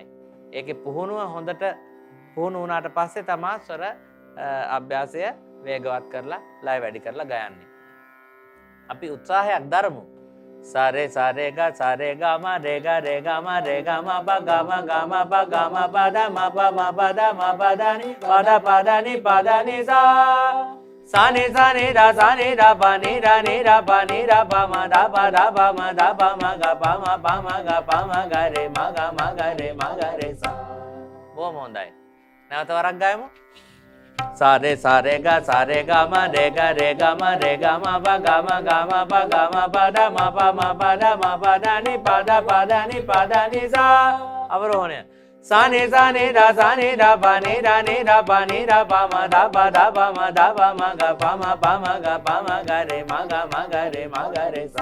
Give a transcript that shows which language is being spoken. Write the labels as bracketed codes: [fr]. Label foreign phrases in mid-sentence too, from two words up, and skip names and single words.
[si] ඒකේ පුහුණුව හොඳට පුහුණු වුණාට පස්සේ තමා ස්වර අභ්‍යාසය වේගවත් කරලා ලය වැඩි කරලා ගයන්නේ. අපි උත්සාහයක් දරමු. සාරේ ගා මා රේ ගා මා පා ද ni pa da ni sa ni da pa ni da pa ma da pa ma ga re re sa. බොහොම හොඳයි. නැවත වරක් ගයමු. සාරේ ගා මා රේ ගා මා පා පා da ni pa da ni sa. අවරෝහණය. sa ni da pa ni da pa ma da ga re sa.